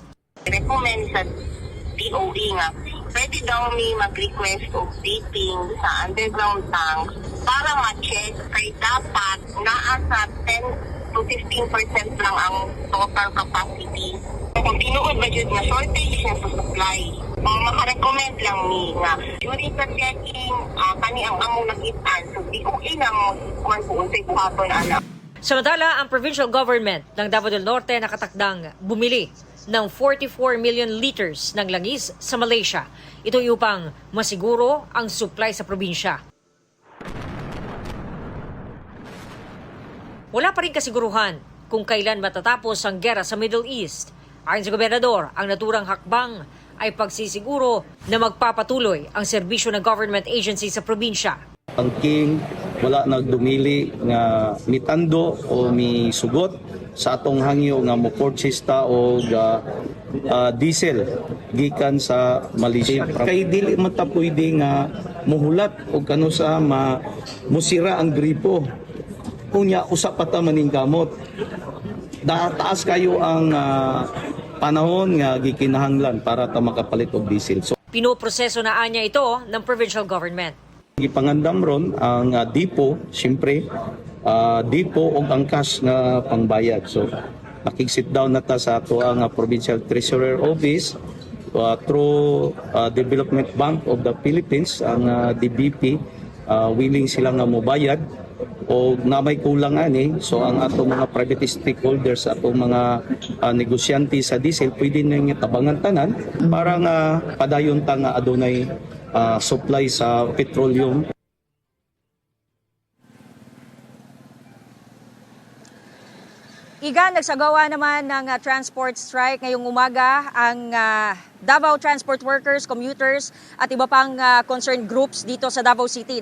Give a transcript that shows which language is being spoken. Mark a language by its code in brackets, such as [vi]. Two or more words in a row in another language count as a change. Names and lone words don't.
[ceb] Recommend sa DOE nga, pwede daw may mag-request of dating sa [en] underground tank [ceb] para ma-check kay dapat naa sa 10 to 15% lang ang [en] total capacity. [ceb] Kung tinuod ba dyan na shortage na sa supply, makarecommend lang ni nga during sa checking, kani ang among nagitan, so DOE na mo kung unsay buhaton anak. [tl] Samantala, ang [en] provincial government [tl] ng Davao del Norte nakatakdang bumili ng 44 million liters ng langis sa Malaysia. Ito upang masiguro ang supply sa probinsya. Wala pa rin kasiguruhan kung kailan matatapos ang gera sa Middle East. Ayon sa gobernador, ang naturang hakbang ay pagsisiguro na magpapatuloy ang serbisyo ng [en] government agency [tl] sa probinsya. [ceb] Ang king wala nagdumili nga mitando o misugot sa atong hangyo nga mo purchase ta og diesel gikan sa Malaysia. Kay dili man ta pwede nga muhulat og kano sa musira ang gripo. Kunya usa pa ta maning gamot. Taas kayo ang panahon nga gikinahanglan para ta makapalit og diesel. So, [tl] pinoproseso na anya ito ng [en] provincial government. [ceb] Gipangandam ron ang depo, siyempre, depo o ang cash na pangbayad. So, nakik-sit down na ta sa ato ang Provincial Treasurer Office through Development Bank of the Philippines, ang DBP, willing sila nga mobayad o na may kulang ani. So, ang ato mga [en] private stakeholders, [ceb] ato mga negosyante sa diesel, pwede nang tabangan tanan para nga padayon ta nga adunay supply sa petroleum. [tl] Igan, nagsagawa naman ng [en] transport strike [tl] ngayong umaga ang Davao Transport Workers, commuters at iba pang [en] concerned groups [tl] dito sa Davao City.